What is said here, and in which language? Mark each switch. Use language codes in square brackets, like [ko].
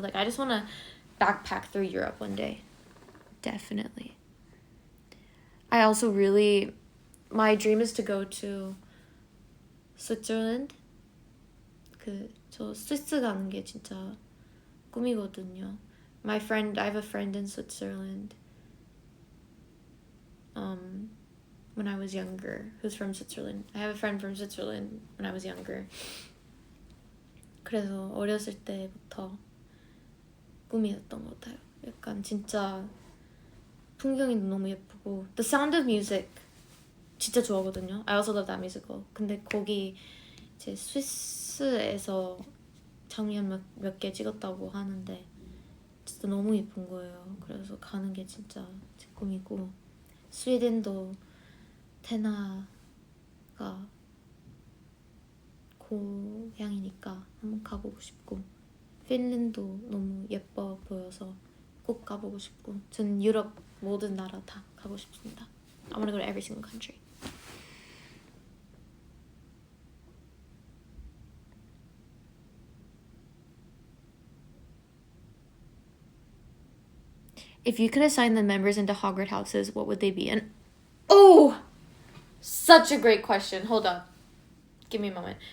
[en] Like I just want to backpack through Europe one day. Definitely. I also really, my dream is to go to Switzerland. [ko] 저 스위스 가는 게 진짜 꿈이거든요. [en] I have a friend in Switzerland. When I was younger, who's from Switzerland. I have a friend from Switzerland when I was younger. [ko] 그래서 어렸을 때부터 꿈이었던 것 같아요. 약간 진짜 풍경이 너무 예쁘고, The Sound of Music 진짜 좋아하거든요. [en] I also love that musical. [ko] 근데 거기 이제 스위스에서 장면 몇 개 찍었다고 하는데 진짜 너무 예쁜 거예요. 그래서 가는 게 진짜 제 꿈이고, 스웨덴도 테나가 고향이니까 한번 가보고 싶고, 핀란드도 너무 예뻐 보여서 꼭 가보고 싶고, 전 유럽 모든 나라 다 가고 싶습니다. [en] I want to go to every single country. If you could assign the members into Hogwarts houses, what would they be? And oh, such a great question. Hold on. Give me a moment.